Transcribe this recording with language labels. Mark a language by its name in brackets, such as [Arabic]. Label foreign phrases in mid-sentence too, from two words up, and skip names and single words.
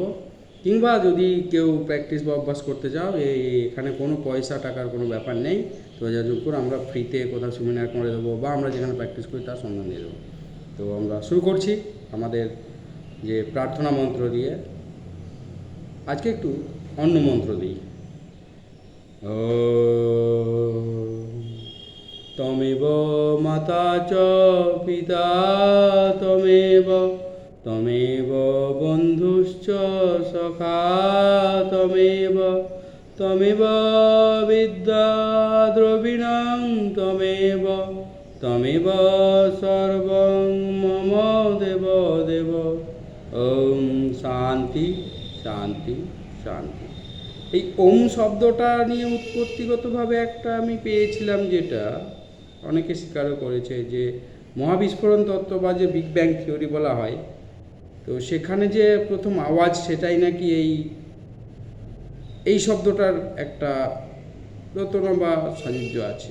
[Bangla] কিংবা যদি কেউ প্র্যাকটিস বা অভ্যাস করতে চাও, এখানে কোনো পয়সা টাকার কোনো ব্যাপার নেই। তো যোগাযোগ করে আমরা ফ্রিতে কোথাও সেমিনার করে দেবো বা আমরা যেখানে প্র্যাকটিস করি তার সন্ধান দিয়ে দেবো। তো আমরা শুরু করছি আমাদের যে প্রার্থনা মন্ত্র দিয়ে। আজকে একটু অন্য মন্ত্র দিই। [Sanskrit] तमेव माता च पिता तमेव, तमेव बन्धुश्च सखा तमेव, तमेव विद्या द्रविणं तमेव, तमेव सर्वं मम देव देव। ओम शान्ति शान्ति शान्ति। [Bangla] এই ওম শব্দটা নিয়ে উৎপত্তিগতভাবে একটা আমি পেয়েছিলাম, যেটা অনেকে স্বীকারও করেছে, যে মহাবিস্ফোরণ তত্ত্ব বা যে [English] big bang theory [Bangla] বলা হয়, তো সেখানে যে প্রথম আওয়াজ সেটাই নাকি এই শব্দটার একটা রচনা বা সাযুজ্য আছে।